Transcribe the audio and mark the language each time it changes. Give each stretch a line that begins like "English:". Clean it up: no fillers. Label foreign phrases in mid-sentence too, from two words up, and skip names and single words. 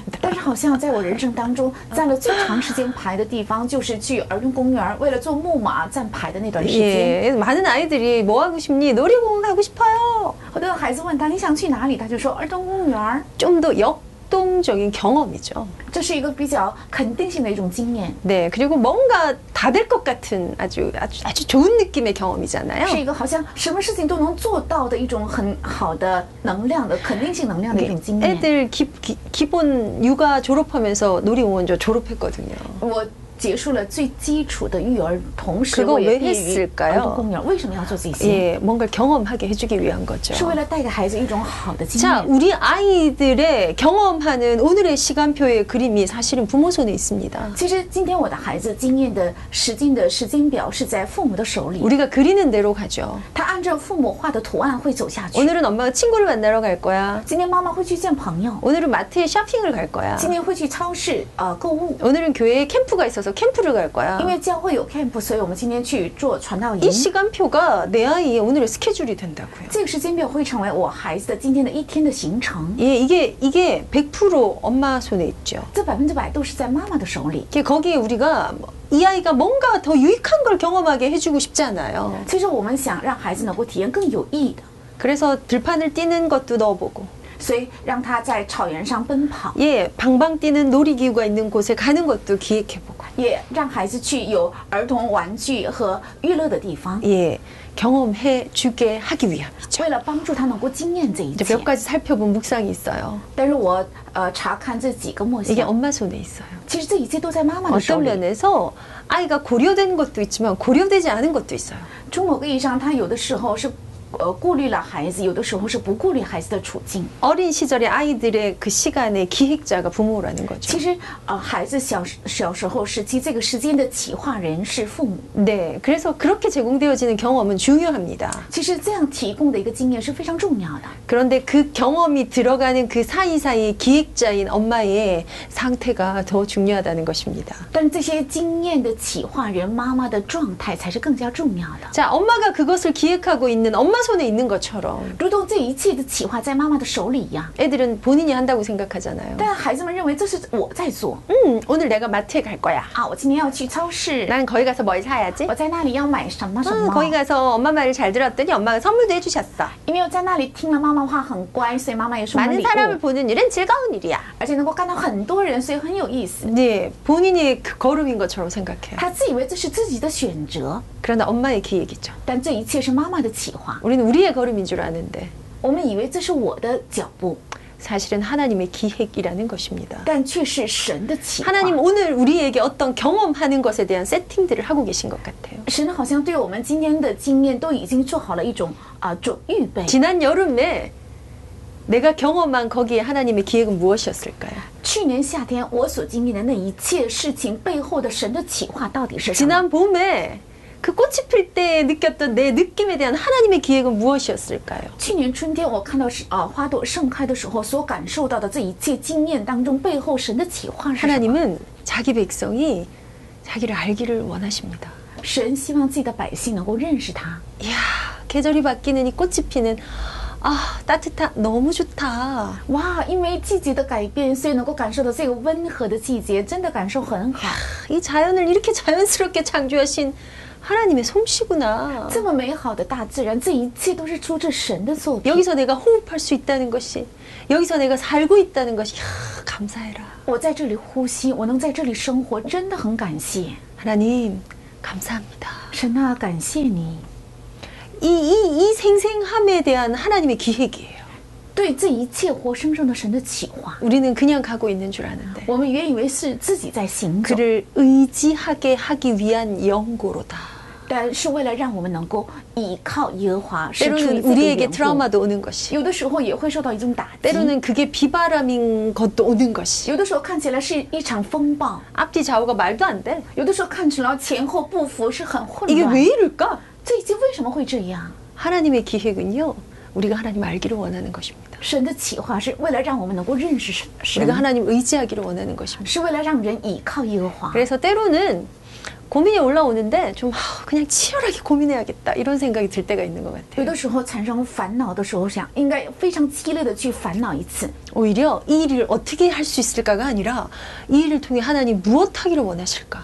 Chinese: 但是好像在我人生当中，站了最长时间排的地方，就是去儿童公园，为了坐木马站排的那段时间。
Korean: 예, 많은 아이들이 뭐 하고 싶니? 놀이공원 가고 싶어요.
Chinese: 很多孩子问他你想去哪里，他就说儿童公园。
Korean: 좀 더 역동적인 경험이죠.
Chinese: 这是一个比较肯定性的一种经验，
Korean: 네, 그리고 뭔가 다 될 것 같은 아주 좋은 느낌의 경험이잖아요.
Chinese: 是一个好像什么事情都能做到的一种很好的能量的肯定性能量的一种经验。
Korean: 애들 기본 육아 졸업하면서 놀이공원 저 졸업했거든요.
Chinese: 我结束了最基础的育儿，同时
Korean: 그거
Chinese: 我也
Korean: 왜
Chinese: 毕业于
Korean: 했을까요?
Chinese: 儿童公园。为什么要做这些？
Korean: 예, 뭔가를 경험하게 해주기 위한 거죠.
Chinese: 是为了带给孩子一种好的经
Korean: 자,
Chinese: 验。
Korean: 우리 아이들의 경험하는 오늘의 시간표의 그림이 사실은 부모 손에 있습니다.
Chinese: 其实今天我的孩子经验的时间表是在父母的手里，
Korean: 우리가 그리는 대로 가죠.
Chinese: 他按照父母画的图案会走下去。
Korean: 오늘은 엄마가 친구를 만나러 갈 거야.
Chinese: 今天妈妈会去见朋友，
Korean: 오늘은 마트에 쇼핑을 갈 거야.
Chinese: 今天会去超市购物。
Korean: 오늘은 교회에 캠프가 있어서 캠프를 갈 거야.
Chinese: 因为教会有 camp， 所以我们今天去做传道
Korean: 이
Chinese: 营。
Korean: 시간표가 내 아이의 오늘의 스케줄이 된다고요.
Chinese: 这个时间表会成为我孩子的今天的一天的行程。
Korean: 예, 이게 100% 엄마 손에 있죠.
Chinese: 这100%都是在妈妈的手里。
Korean: 거기에 우리가 이 아이가 뭔가 더 유익한 걸 경험하게 해주고 싶지 않아요.
Chinese: 其实我们想让孩子能够体验更有意的，
Korean: 그래서 들판을 뛰는 것도 넣어보고
Chinese: 所以让他在草原上奔跑，
Korean: 예, 방방 뛰는 놀이기구가 있는 곳에 가는 것도 기획해보고
Chinese: 也让孩子去有儿童玩具和娱乐的地方，
Korean: 예, 경험해 주게 하기 위함이죠.
Chinese: 为了帮助他能够经验这一
Korean: 이제
Chinese: 切。
Korean: 몇 가지 살펴본 묵상이 있어요.
Chinese: 但是我查看这几个默
Korean: 이게
Chinese: 想，
Korean: 엄마 손에 있어요.
Chinese: 其实这一切都在妈妈的手
Korean: 어떤
Chinese: 里。
Korean: 면에서 아이가 고려된 것도 있지만 고려되지 않은 것도 있어요.
Chinese: 从某个意义上，他有的时候是顾虑了孩子，有的时候是不顾虑孩子的处境。
Korean: 어린 시절에 아이들의 그 시간의 기획자가 부모라는 거죠.
Chinese: 其实孩子小时候时期，这个时间的企划人是父母。
Korean: 네, 그래서 그렇게 제공되어지는 경험은 중요합니다.
Chinese: 其实这样提供的一个经验是非常重要的。
Korean: 그런데 그 경험이 들어가는 그 사이사이 기획자인 엄마의 상태가 더 중요하다는 것입니다.
Chinese: 但是这些经验的企划人妈妈的状态才是更加重要的。
Korean: 자, 엄마가 그것을 기획하고 있는 엄마 손에 있는 것처럼
Chinese: 如同这一切的企划在妈妈的手里一样，
Korean: 애들은 본인이 한다고 생각하잖아요.
Chinese: 但孩子们认为这是我在做
Korean: 오늘 내가 마트에 갈 거야.
Chinese: 啊！我今天要去超市，
Korean: 난 거기 가서 뭘 사야지?
Chinese: 我在那里要买什么什么。
Korean: 거기 가서 엄마 말을 잘 들었더니 엄마가 선물도 해주셨어.
Chinese: 因为我在那里听了妈妈话很乖，所以妈妈也送了
Korean: 많은
Chinese: 礼
Korean: 사람을
Chinese: 物，
Korean: 보는 일은 즐거운 일이야.
Chinese: 而且能够看到很多人，所以很有意思。
Korean: 네, 본인의 그 걸음인 것처럼 생각해요.
Chinese: 他自以为这是自己的选择，
Korean: 그러나 엄마의 기획이죠.
Chinese: 但这一切是妈妈的企划。
Korean: 우리는 우리의 걸음인 줄 아는데
Chinese: 我们以为这是我的脚步，
Korean: 사실은 하나님의 기획이라는 것입니다.
Chinese: 但却是神的企划。
Korean: 하나님 오늘 우리에게 어떤 경험하는 것에 대한 세팅들을 하고 계신 것 같아요.
Chinese: 神好像对我们今天的经验都已经做好了一种预备。
Korean: 지난 여름에 내가 경험한 거기에 하나님의 기획은 무엇이었을까요?
Chinese: 去年夏天我所经历的那一切事情背后的神的企划到底是什么？
Korean: 지난 봄에 그 꽃이 필 때 느꼈던 내 느낌에 대한 하나님의 기획은 무엇이었을까요?
Chinese: 去年春天我看到花朵盛开的时候所感受到的这一切经验当中，背后神的企划是什么？
Korean: 하나님은 자기 백성이 자기를 알기를 원하십니다.
Chinese: 神希望自己的百姓能够认识他。
Korean: 이야, 계절이 바뀌는 이 꽃이 피는 아, 따뜻한 너무 좋다.
Chinese: 哇，因为季节的改变，所以能够感受到这个温和的季节，真的感受很好。
Korean: 이 자연을 이렇게 자연스럽게 창조하신 하나님의 솜씨구나.
Chinese: 这么美好的大自然，这一切都是出自神的作品。
Korean: 여기서 내가 호흡할 수 있다는 것이, 여기서 내가 살고 있다는 것이, 이야, 감사해라.
Chinese: 我在这里呼吸，我能在这里生活，真的很感谢
Korean: 하나님, 감사합니다.
Chinese: 神啊，感谢你。
Korean: 이 생생함에 대한 하나님의 기획이에요.
Chinese: 对这一切活生生的神的企划，
Korean: 우리는 그냥 가고 있는 줄 아는데
Chinese: 我们原以为是自己在行走，
Korean: 그를 의지하게 하기 위한 연고로다.
Chinese: 但是为了让我们能够依靠耶和华，是出于
Korean: 때로는
Chinese: 这个
Korean: 우리에게
Chinese: 缘故。
Korean: 트라우마도 오는 것이,
Chinese: 有的时候也会受到一种打击，
Korean: 때로는 그게 비바람인 것도 오는 것이,
Chinese: 有的时候看起来是一场风暴，
Korean: 앞뒤 좌우가 말도 안 돼.
Chinese: 有的时候看起来前后不符，是很混
Korean: 이게
Chinese: 乱。
Korean: 왜 이럴까?
Chinese: 这一切为什么会这样？
Korean: 하나님의 기획은요, 우리가 하나님 알기를 원하는 것입니다.
Chinese: 神的企划是为了让我们能够认识神，
Korean: 우리가 하나님 의지하기를 원하는 것입니다.
Chinese: 是为了让人依靠耶和华。
Korean: 그래서 때로는 고민이 올라오는데 좀 그냥 치열하게 고민해야겠다 이런 생각이 들 때가 있는 것
Chinese: 有
Korean: 같아요.
Chinese: 的时候产生烦恼的时候，想应该非常激烈的去烦恼一次。
Korean: 오히려 이 일을 어떻게 할 수 있을까가 아니라 이 일을 통해 하나님 무엇 하기를 원하실까?